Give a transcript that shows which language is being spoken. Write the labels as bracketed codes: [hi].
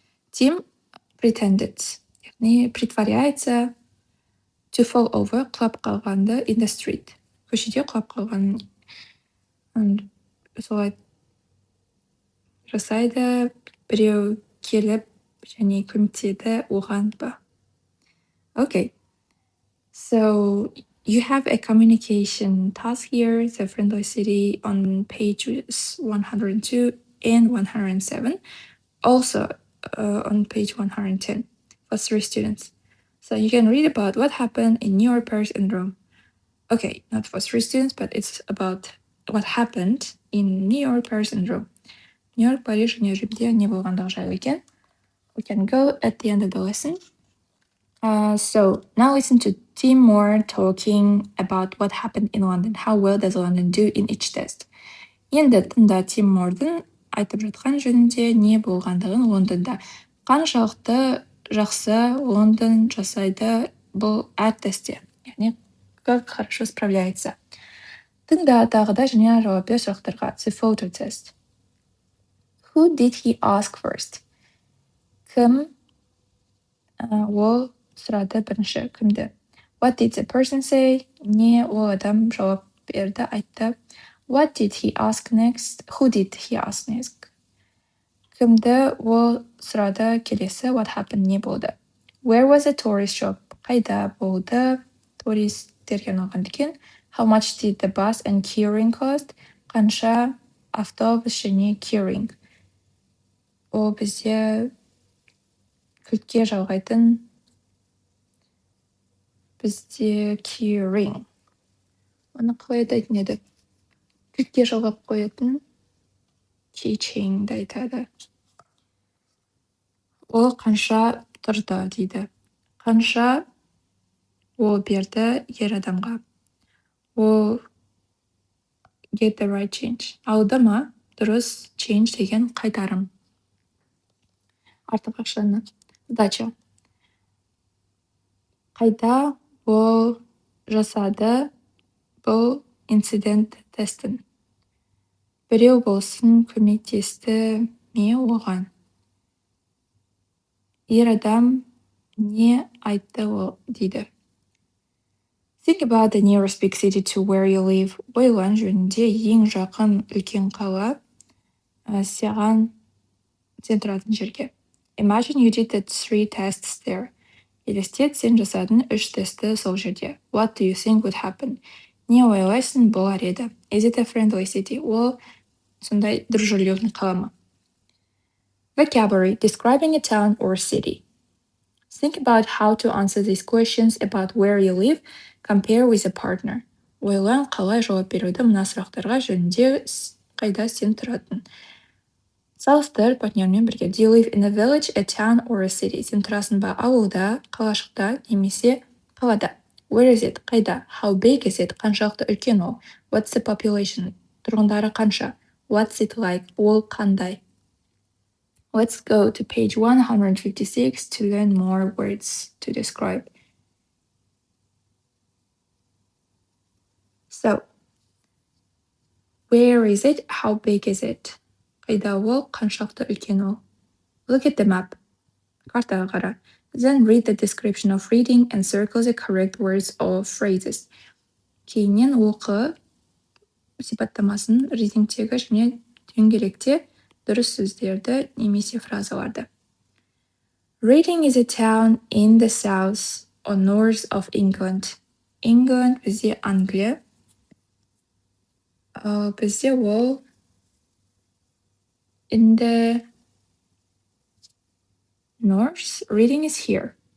[en] Тим pretended, [kk] яғни [ru] притворяется [en] to fall over, [kk] құлап қалғанды [en] in the street. [kk] Көшеде құлап қалған. Солай жасайды, біреу келіп және көмектеді оған ба. [en] Okay. So you have a communication task here, the friendly city on pages 102 and 107. Also on page 110 for 3 students. So you can read about what happened in New York, Paris, and Rome. Okay, not for 3 students, but it's about what happened in New York, Paris, and Rome. [kk] New York, Paris, және Римде не болғандығы жайлы екен. [en] We can go at the end of the lesson. So now listen to Tim Moore talking about what happened in London. How well does London do in each test? [kk] Енді тыңда Тим Мордың айтып жатқан жөнінде не болғандығын Лондонда. Қаншалықты жақсы Лондон жасайды бұл әр тестте. Яғни, [ru] как хорошо справляется. [kk] Тыңда тағы да және жауап бер сұрақтарға. [en] The photo test. Who did he ask first? [kk] Кім ол сұрады бірінші, кімді? [en] What did the person say? [kk] Не ол адам жауап берді, айтты. [en] What did he ask next? Who did he ask next? [kk] Кімді ол сұрады келесі? [en] What happened? [kk] Не болды? [en] Where was the tourist shop? [kk] Қайда болды? Туристерге арналған дүкен. [en] How much did the bus and keyring cost? [kk] Қанша автобус және keyring? Ол бізде кілтке жалғайтын, бізде keyring. Оны қалай айтатын еді? Кілтке жалғап қоятын keychain айтады. Ол қанша тұрды дейді. Қанша ол берді ер адамға. Ол [en] get the right change. [kk] Алды ма? Дұрыс change деген қайтарым. Артық ақшаны. Дача. Қайда ол жасады бұл инцидент тестін. Біреу болсын көмектесті ме оған. Ер адам не айтты ол дейді. [en] Think about the nearest big city to where you live. [kk] Ойлан жөнінде ең жақын үлкен қала саған сен тұратын жерге. [en] Imagine you did the 3 tests there. [kk] Елестет, сен жасадың 3 тестті сол жерде. [en] What do you think would happen? Не ойлайсың болар еді? Is it a friendly city? [kk] Ол сондай [ru] дружелюбный [kk] қала ма? [en] Vocabulary, describing a town or city. Think about how to answer these questions about where you live. Compare with a partner. [kk] Ойлан қалай жауап беруді мына сұрақтарға жөнінде қайда сен тұратын. Салыстыр партнермен бірге. [en] Do you live in a village, a town, or a city? [kk] Сен тұрасың ба ауылда, қалашықта, немесе қалада? [en] Where is it? [kk] Қайда? [en] How big is it? [kk] Қаншалықты үлкен ол? [en] What's the population? [kk] Тұрғындары қанша? [en] What's it like? [kk] Ол қандай? [en] Let's go to page 156 to learn more words to describe. So, where is it? How big is it? [kk] Қайда ол? Қаншалықты үлкен ол? [en] Look at the map. [kk] Картаға қара. [en] Then read the description of reading and circle the correct words or phrases. [kk] Кейіннен оқы сипаттамасын readingтегі және дөңгелекте дұрыс сөздерді немесе фразаларды. [en] Reading is a town in the south or north of England. [kk] England бізде Англия. Бізде ол [en] in the north. Reading is here.